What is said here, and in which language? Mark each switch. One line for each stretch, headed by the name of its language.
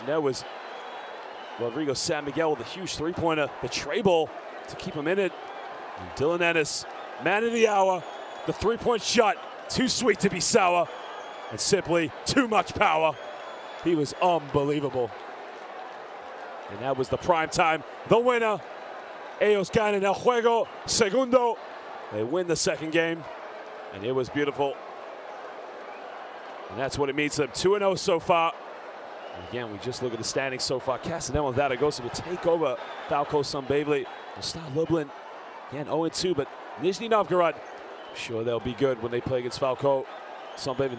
English: And there was Rodrigo San Miguel with a huge 3-pointer, the tray ball to keep him in it. And Dylan Ennis, man of the hour, the 3-point shot, too sweet to be sour, and simply too much power. He was unbelievable. And that was the prime time. The winner,
Spanish: ellos ganan el juego segundo.
English: They win the 2nd game, and it was beautiful. And that's what it means to them. 2-0 so far. And again, we just look at the standings so far. Casademont Zaragoza will take over Falco Sunbavely. We'll start Lublin. Again, 0-2, but Nizhny Novgorod, I'm sure they'll be good when they play against Falco Sunbavely.